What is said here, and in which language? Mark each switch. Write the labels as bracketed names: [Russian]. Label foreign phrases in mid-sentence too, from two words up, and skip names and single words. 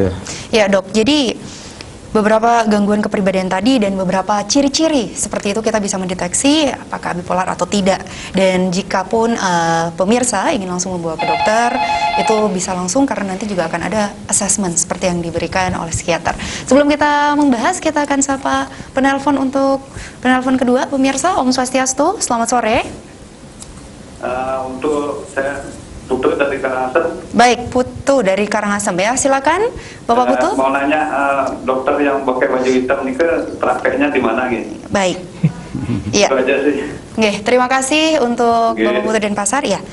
[Indonesian] Ya dok, jadi beberapa gangguan kepribadian tadi dan beberapa ciri-ciri seperti itu kita bisa mendeteksi apakah bipolar atau tidak. Dan jika pun pemirsa ingin langsung membawa ke dokter, itu bisa langsung karena nanti juga akan ada assessment seperti yang diberikan oleh psikiater. Sebelum kita membahas, kita akan sapa penelpon untuk penelpon kedua. Pemirsa, Om Swastiastu, selamat sore. Untuk saya Putu dari Karangasem. Baik, Putu dari Karangasem ya, silakan Bapak Putu. Mau nanya dokter yang pakai baju hitam ini prakteknya di mana gitu? Baik. Iya. Itu aja sih. Oke, terima kasih untuk Bapak Putu Denpasar ya.